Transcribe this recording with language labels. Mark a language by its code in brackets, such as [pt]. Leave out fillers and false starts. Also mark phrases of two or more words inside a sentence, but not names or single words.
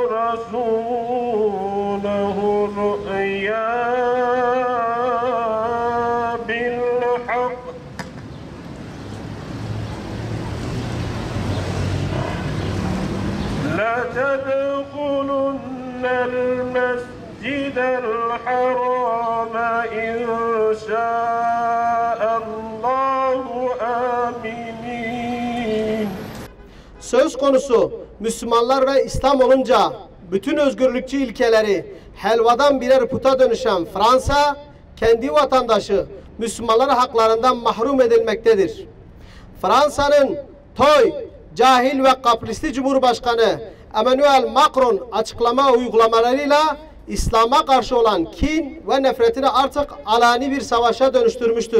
[ar] رسوله الرؤيا بالحق لتدخلن المسجد الحرام إن شاء الله آمنين. [tr] Söz konusu Müslümanlar ve İslam olunca bütün özgürlükçü ilkeleri helvadan birer puta dönüşen Fransa, kendi vatandaşı Müslümanların haklarından mahrum edilmektedir. Fransa'nın toy, cahil ve kaprisli Cumhurbaşkanı Emmanuel Macron açıklama uygulamalarıyla İslam'a karşı olan kin ve nefretini artık alani bir savaşa dönüştürmüştür.